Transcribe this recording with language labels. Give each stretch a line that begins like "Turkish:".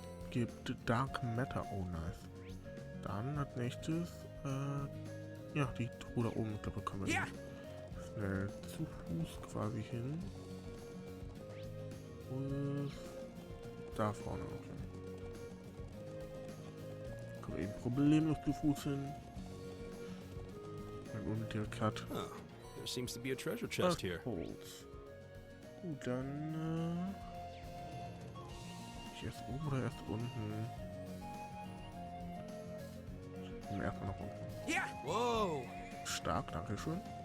German: Gibt Dark Matter. Oh, nice. Dann als nächstes, ja, die Truhe da oben. Ich glaube, da kommen wir Ja. schnell zu Fuß quasi hin. Und da vorne, okay. Kommen wir eben problemlos zu Fuß hin. Ein unmittelbarer Cut.
English: Oh, there seems to be a treasure chest here.
German: Holz. Gut, dann, ich erst oben oder erst unten? Erstmal nach unten. Yeah! Whoa! Stark, danke schön.